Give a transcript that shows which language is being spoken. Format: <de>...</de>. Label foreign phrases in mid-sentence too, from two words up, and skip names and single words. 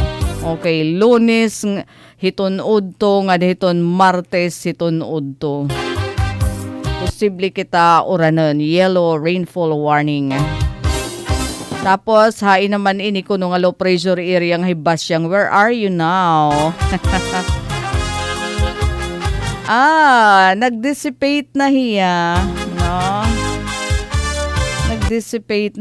<war>Okay, Lunes hiton udto nga hiton Martes hiton udto. Posible kita oranon</war> <en>yellow rainfall warning.</en> <war>Tapos hain naman ini kuno nga</war> <en>low pressure area</en> <war>nga hibasyang.</war> <en>Where are you now?</en> <war>Nag-dissipate na hiya, no? Nag-dissipate.</war>